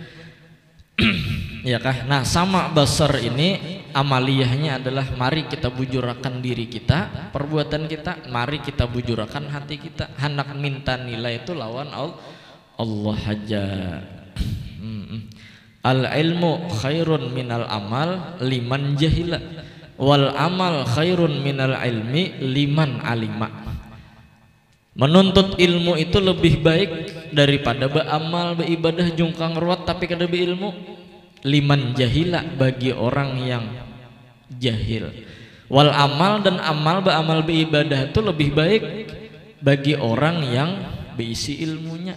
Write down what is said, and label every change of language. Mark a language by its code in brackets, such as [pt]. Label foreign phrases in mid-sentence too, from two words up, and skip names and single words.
[bjn] Ya kah? Nah, sama basar ini amaliyahnya adalah mari kita bujurakan diri kita, perbuatan kita, mari kita bujurakan hati kita. Hendak minta nilai itu lawan Allah aja. [ar] العلم خير من العمل لمن جهل، والعمل خير من العلم لمن علم. [bjn] Menuntut ilmu itu lebih baik daripada beramal, beribadah jungkang ruat tapi kada berilmu. [ar] لمن جهل, [id] bagi orang yang jahil. [ar] والعمل, [id] dan amal beribadah itu lebih baik bagi orang yang berisi ilmunya.